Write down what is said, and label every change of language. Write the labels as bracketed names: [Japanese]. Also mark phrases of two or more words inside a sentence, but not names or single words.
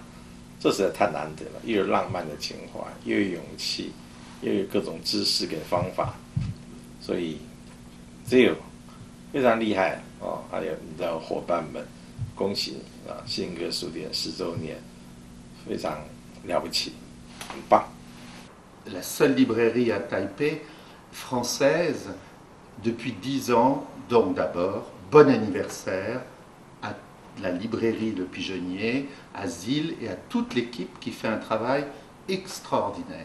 [Chinese] 这实在太难得了，又有浪漫的情怀，又有勇气，又有各种知识跟方法，所以只有非常厉害还有你的伙伴们，恭喜你信鸽书店10周年，非常了不起，很棒。 [French] La seule librairie à Taipei française depuis 10 ans, donc d'abord, bon anniversaire à la librairie Le Pigeonnier, à Zil et à toute l'équipe qui fait un travail extraordinaire.